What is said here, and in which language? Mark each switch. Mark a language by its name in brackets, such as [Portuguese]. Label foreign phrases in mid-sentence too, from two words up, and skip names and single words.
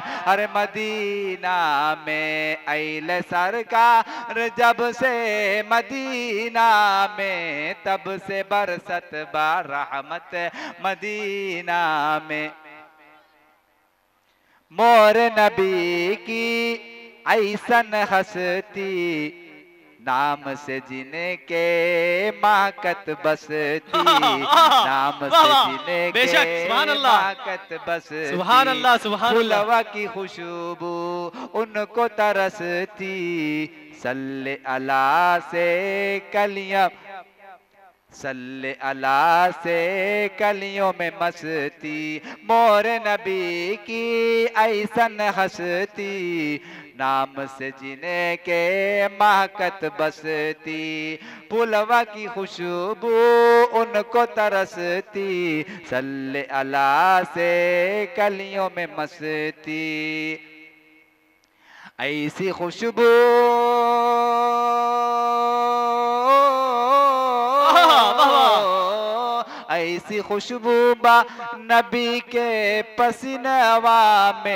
[Bhojpuri] अरे मदीना में आइले सरकार जब से मदीना में, तब से बरसत बा रहमत मदीना में। मोर नबी की ऐसन हस्ती, नाम से जिनके माकत बसती, नाम से जिनके बेशक, [Arabic] سبحان الله, [Bhojpuri] माकत बसती, [Arabic] سبحان الله، سبحان الله. [Bhojpuri] फुलवा की खुशबू उनको तरसती, [Arabic] صلى على [Bhojpuri] से कलियां, [Arabic] صلى على [Bhojpuri] से कलियों में मस्ती, मोर नबी की ऐसन हस्ती, नाम से जिन्हें के महकत बसती, पुलवा की खुशबू उनको तरसती, [Arabic] صلى على [Bhojpuri] से कलियों में मस्ती, ऐसी खुशबू ऐसी खुशबू बा नबी के पसीनवा में,